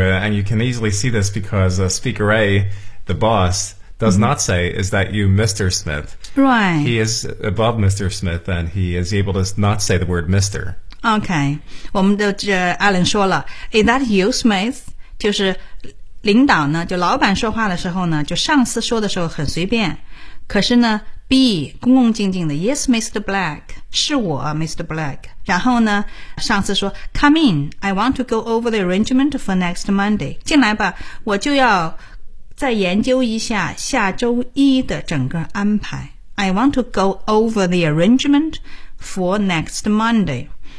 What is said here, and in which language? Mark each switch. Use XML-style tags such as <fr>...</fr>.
<en>And you can easily see this because speaker A, the boss, does、mm-hmm. not say, is that you, Mr. Smith? Right. He is above Mr. Smith and he is able to not say the word Mr.</en> <zh>Okay. 我们的这 Alan 说了</zh> <en>is that you, Smith?</en> <zh>就是领导呢，就老板说话的时候呢，就上司说的时候很随便。可是呢 ，B 恭恭敬敬的 ，</zh> <en>Yes, Mr. Black，</en> <zh>是我 ，Mr. Black。然后呢，上司说</zh> <en>，Come in, I want to go over the arrangement for next Monday。</en> <zh>进来吧，我就要再研究一下下周一的整个安排。</zh> <en>I want to go over the arrangement for next Monday。</en>